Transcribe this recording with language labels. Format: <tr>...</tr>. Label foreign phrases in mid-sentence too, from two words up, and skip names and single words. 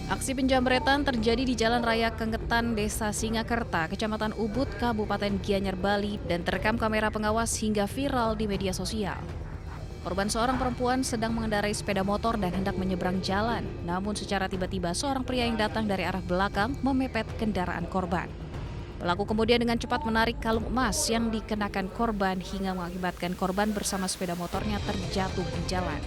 <id>Aksi penjamretan terjadi di Jalan Raya Kengetan, Desa Singakerta, Kecamatan Ubud, Kabupaten Gianyar, Bali, dan terekam kamera pengawas hingga viral di media sosial. Korban seorang perempuan sedang mengendarai sepeda motor dan hendak menyeberang jalan, namun secara tiba-tiba seorang pria yang datang dari arah belakang memepet kendaraan korban. Pelaku kemudian dengan cepat menarik kalung emas yang dikenakan korban hingga mengakibatkan korban bersama sepeda motornya terjatuh di jalan.</id>